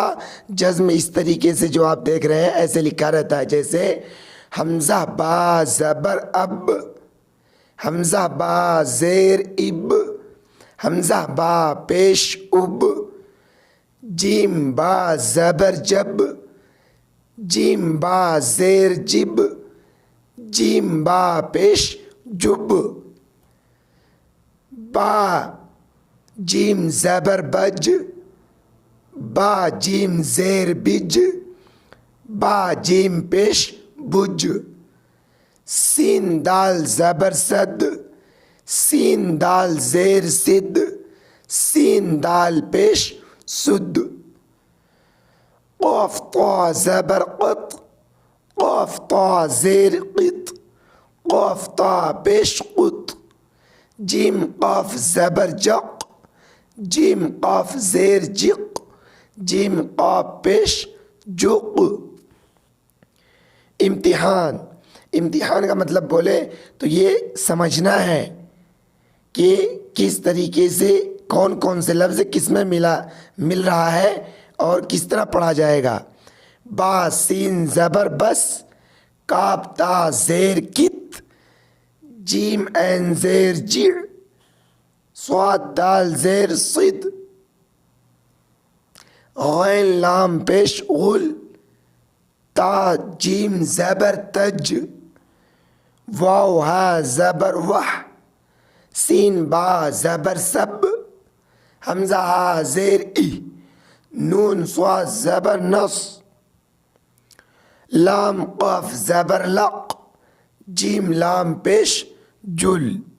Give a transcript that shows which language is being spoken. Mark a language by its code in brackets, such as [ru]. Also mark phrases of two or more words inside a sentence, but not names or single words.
[ur] جزم اس طریقے سے جو آپ دیکھ رہے ہیں ایسے لکھا رہتا ہے، جیسے حمزہ با زبر اب، حمزہ با زیر اب، حمزہ با پیش اب، جیم با زبر جب، جیم با زیر جب، جیم با پیش جب، با جیم زبر بج، با جیم زیر بج، با جیم پیش بج، سین دال زبر صد، سین دال زیر صد، سین دال پیش سد، قاف طا زبر قط، قاف طا زیر قط، قاف طا پیش قط، جیم قاف زبر جق، جیم قاف زیر جق، جیم قاف پیش جق۔ امتحان کا مطلب بولے تو یہ سمجھنا ہے کہ کس طریقے سے کون کون سے لفظ کس میں مل رہا ہے اور کس طرح پڑھا جائے گا۔ با سین زبر بس، کاف تا زیر کت، جیم عین زیر جع، صاد دال زیر صد، غین لام پیش غل، تا جیم زبر تج، واو ہا زبر وح، سین با زبر سب، حمزہ ہا زیر ای، نون صاد زبر نص، لام قاف زبر لق، جیم لام پیش جل۔